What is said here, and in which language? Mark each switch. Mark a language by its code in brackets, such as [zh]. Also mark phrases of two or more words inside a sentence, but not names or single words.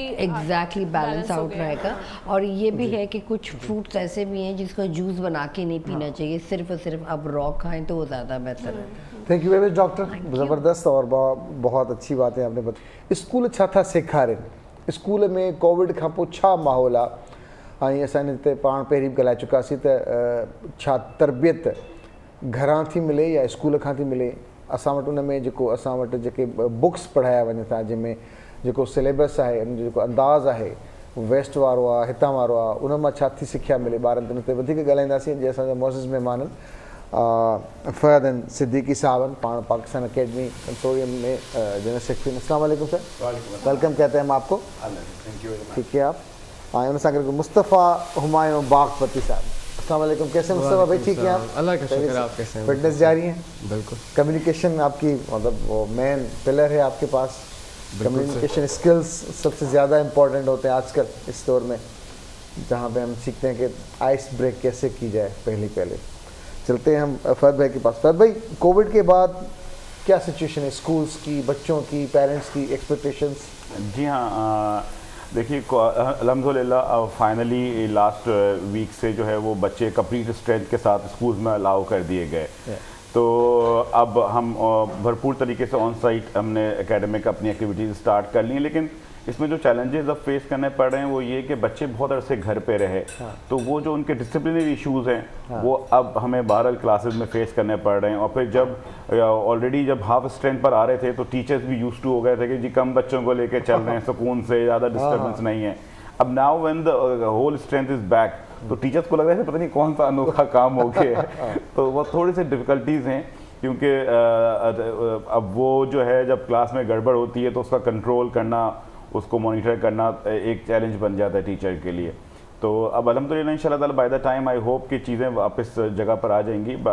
[ur] ایگزیکٹلی [en] balance out [ur] رہے گا. اور یہ بھی ہے کہ کچھ فروٹس ایسے بھی ہیں جس کا جوس بنا کے نہیں پینا چاہیے, صرف اور صرف آپ را کھائیں تو وہ زیادہ بہتر ہے. [en] thank you very much doctor, [ur] زبردست اور بہت اچھی باتیں آپ نے بتائی. اسکول اچھا تھا سیکھارے, اسکول میں کووڈ کا پو چھا ماحول ہے, [sd] असां हिते पाण पहिरीं बि ॻाल्हाए चुकासीं त छा तरबियत घरां थी मिले या स्कूल खां थी मिले. असां वटि उन में जेको असां वटि जेके बुक्स पढ़ाया वञनि था, जंहिंमें जेको सिलेबस आहे, उन जो जेको अंदाज़ आहे वेस्ट वारो आहे हितां वारो आहे, उन मां छा थी सिखिया मिले ॿारनि. त उन ते वधीक ॻाल्हाईंदासीं. जीअं असांजा मोज़िज़ महिमान आहिनि फ़हद सिद्दीकी साहब आहिनि, पाण पाकिस्तान अकेडमी कंसोरियम में [en] जनरल सेक्रेटरी. [ur] اسلام علیکم سر، ویلکم کہتے ہیں ہم آپ کو. ٹھیک ہے آپ. [sd] उन सां गॾु मुस्तफ़ा हुमायूं बागपती साहब. [ur] اسلام علیکم، کیسے مصطفیٰ بھائی، ٹھیک ہے آپ? اللہ کا شکر، آپ کیسے ہیں? فٹنس جاری ہے? بالکل. کمیونیکیشن آپ کی مطلب وہ [en] main pillar [ur] ہے آپ کے پاس. [en] communication skills [ur] سب سے زیادہ امپورٹنٹ ہوتے ہیں آج کل اس دور میں، جہاں پہ ہم سیکھتے ہیں کہ [en] ice break [ur] کیسے کی جائے. پہلے چلتے ہیں ہم فہد بھائی کے پاس. فہد بھائی، کووڈ کے بعد کیا سچویشن ہے اسکولس کی, بچوں کی, پیرنٹس کی ایکسپیکٹیشنس؟ جی ہاں, دیکھیے الحمدللہ [en] finally last week [ur] سے جو ہے وہ بچے [en] complete strength [ur] کے ساتھ اسکولز میں الاؤ کر دیے گئے. تو اب ہم بھرپور طریقے سے [en] on site [ur] ہم نے اکیڈمک اپنی ایکٹیویٹیز اسٹارٹ کر لی ہیں, لیکن اس میں جو چیلنجز اب فیس کرنے پڑ رہے ہیں وہ یہ کہ بچے بہت عرصے گھر پہ رہے, تو وہ جو ان کے [en] disciplinary issues [ur] ہیں وہ اب ہمیں بہرحال کلاسز میں فیس کرنے پڑ رہے ہیں. اور پھر جب آلریڈی جب [en] half strength [ur] پر آ رہے تھے تو ٹیچرز بھی [en] used to [ur] ہو گئے تھے کہ جی کم بچوں کو لے کے چل رہے ہیں, سکون سے, زیادہ ڈسٹربنس نہیں ہے. اب [en] now when the whole strength is back, [ur] تو ٹیچرز کو لگ رہا ہے پتہ نہیں کون سا انوکھا کام ہو گیا ہے. تو وہ تھوڑی سی ڈفیکلٹیز ہیں, کیونکہ اب وہ جو ہے جب کلاس میں گڑبڑ ہوتی ہے تو اس کا کنٹرول کرنا, اس کو مانیٹر کرنا ایک چیلنج بن جاتا ہے ٹیچر کے لیے. تو اب الحمدللہ [ar] ان شاء اللہ تعالیٰ [en] by the time I hope [ur] کہ چیزیں واپس جگہ پر آ جائیں گی.